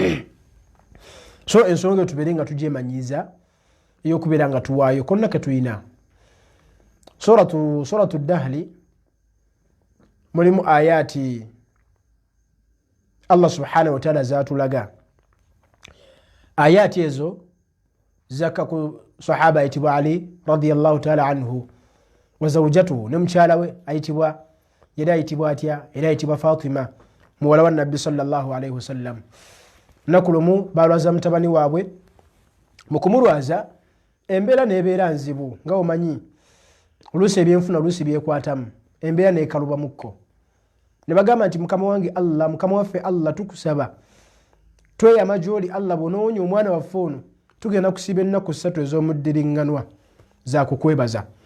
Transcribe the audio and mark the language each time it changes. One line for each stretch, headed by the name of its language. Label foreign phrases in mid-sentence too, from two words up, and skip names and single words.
Ganda: So ensonga tubeere nga tugyemanyiiza ey'okubeera nga tuwaayo konna ke tuyina. Suratu Dahli mulimu ayati
Arabic: الله سبحانه وتعالى
Ganda: zatulaga. Ayati ezo zaka ku sahaba ayitibwa Ali
Arabic: رضي الله تعالى عنه وزوجته
Ganda: nemchala we ayitibwa yada ayitibwa atya era ayitibwa Fatima muwala wa Nabbi
Arabic: صلى الله عليه وسلم.
Ganda: Nakulumu balwaza mutabani waabwe mukumulwaza embeera nebeera nzibu nga omanyi oluusi ebyenfuna oluusi byekwatamu embeera nekaluba mukko ne bagamba nti mukama wange Allah mukama waffe Allah tukusaba tweyama gy'oli Allah bw'onoonya omwana waffe ono tugenda kusiba ennaku 3 ez'omuddiringanwa za kukwebaza.